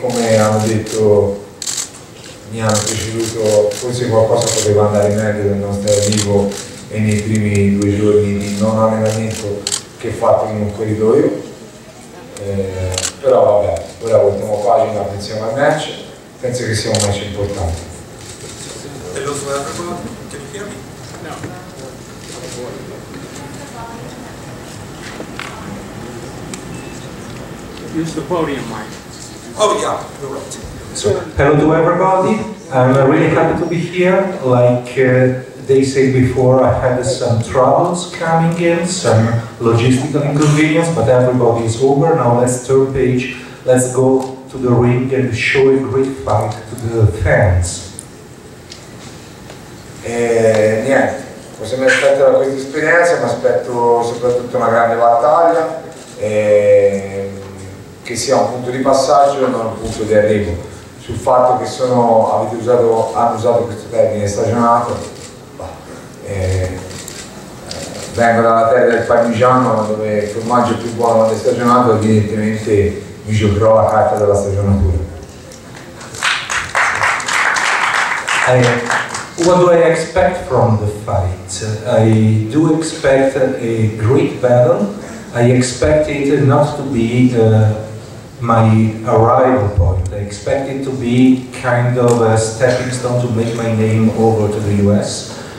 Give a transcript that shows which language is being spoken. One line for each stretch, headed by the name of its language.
Italian: Come hanno detto, mi hanno preceduto, forse qualcosa poteva andare meglio nel nostro arrivo e nei primi 2 giorni di non allenamento che fatto in un corridoio, però vabbè, ora voltiamo pagina, pensiamo al match, penso che sia un match importante.
English: Hello to everyone, can you hear me? No. Use the podium mic. Oh yeah, you're right. Hello to everybody. I'm really happy to be here. Like they said before, I had some troubles coming in, some logistical inconvenience, but everybody is over. Now let's turn page. Let's go to the ring and show a great fight to the fans.
Italian: Niente, cosa mi aspetto da questa esperienza? Mi aspetto soprattutto una grande battaglia, che sia un punto di passaggio e non un punto di arrivo. Sul fatto che hanno usato questo termine stagionato, vengo dalla terra del parmigiano, dove il formaggio è più buono quando è stagionato, evidentemente mi giocherò la carta della stagionatura.
English: What do I expect from the fight? I do expect a great battle. I expect it not to be my arrival point. I expect it to be kind of a stepping stone to make my name over to the US.